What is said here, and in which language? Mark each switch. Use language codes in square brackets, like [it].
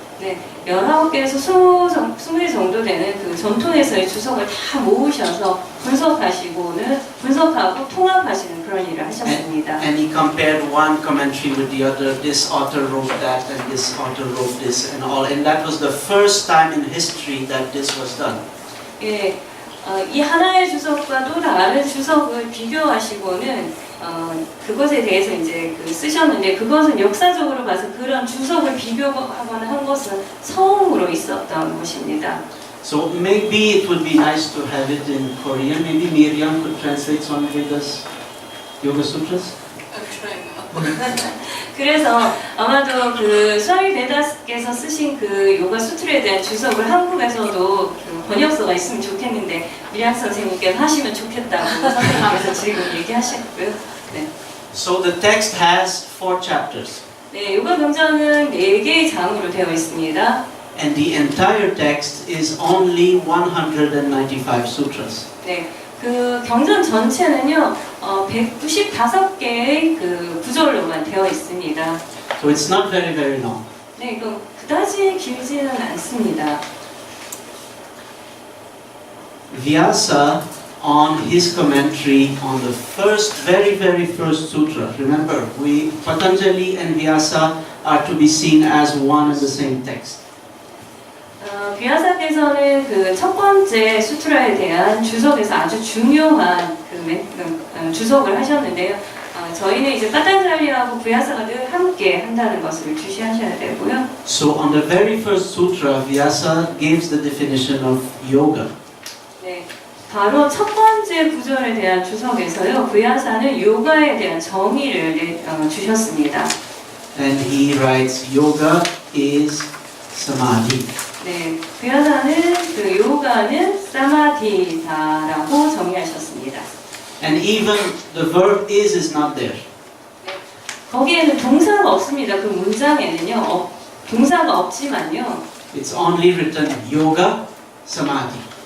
[ko] 네, 19개에서 20개 정도 되는 그 전통에서의 주석을 다 모으셔서 분석하고 통합하시는 그런 일을 하셨습니다. [en] And he compared one commentary with the other. This author wrote that, and this author wrote this, and all. And that was the first time in history that this was done. [ko] 예, 이 하나의 주석과 또 다른 주석을 비교하시고는 그것에 대해서 이제 쓰셨는데 그것은 역사적으로 봐서 그런 주석을 비교하거나 한 것은 처음으로 있었던 것입니다. [en] So maybe it would be nice to have it in Korean. Maybe Miriam could translate Swami Veda's Yoga Sutras. [ko] 그래서 아마도 그 스와미 베다스께서 쓰신 그 요가 수트에 대한 주석을 한국에서도 그 번역서가 있으면 좋겠는데 미량 선생님께서 하시면 좋겠다고 선생님께서 지금 얘기하셨고요. 네. [en] So the text has 4 chapters. [ko] 네, 요가 경전은 4개의 장으로 되어 있습니다. [en] And the entire text is only 195 sutras. [ko] 네, 그 경전 전체는요, 195개의 그 구절로만 되어 있습니다. [en] So it's not very, very long. [ko] 네, 이거 그다지 길지는 않습니다. [en] Vyasa, on his commentary on the very, very first sutra, remember, Patanjali and Vyasa are to be seen as one and the same text. [ko] 비아사께서는 그 첫 번째 수트라에 대한 주석에서 아주 중요한 주석을 하셨는데요. 저희는 이제 파탄잘리하고 비아사가 늘 함께 한다는 것을 주시하셔야 되고요. [en] So on the very first sutra, Vyasa gives the definition of yoga. [ko] 네, 바로 첫 번째 구절에 대한 주석에서요, 비아사는 요가에 대한 정의를 주셨습니다. [en] And he writes, yoga is samadhi. [ko] 네, 비아사는 그 요가는 사마디다라고 정의하셨습니다. [en] And even the verb is not there. [ko] 거기에는 동사가 없습니다. 그 문장에는요, 동사가 없지만요. [en] It's only written yoga, samadhi.